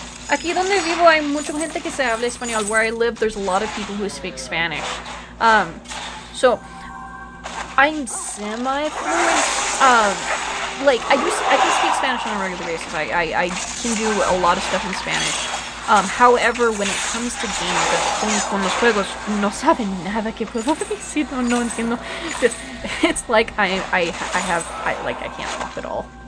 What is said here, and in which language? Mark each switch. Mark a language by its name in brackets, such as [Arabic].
[Spanish] Aquí donde vivo hay mucha gente que se habla español. [English] Where I live, there's a lot of people who speak Spanish. So I'm semi-fluent. Like I can speak Spanish on a regular basis. I can do a lot of stuff in Spanish. However, when it comes to games, [Spanish] con los juegos, no saben nada que puedo decir, no entiendo. [English] It's like I can't talk at all.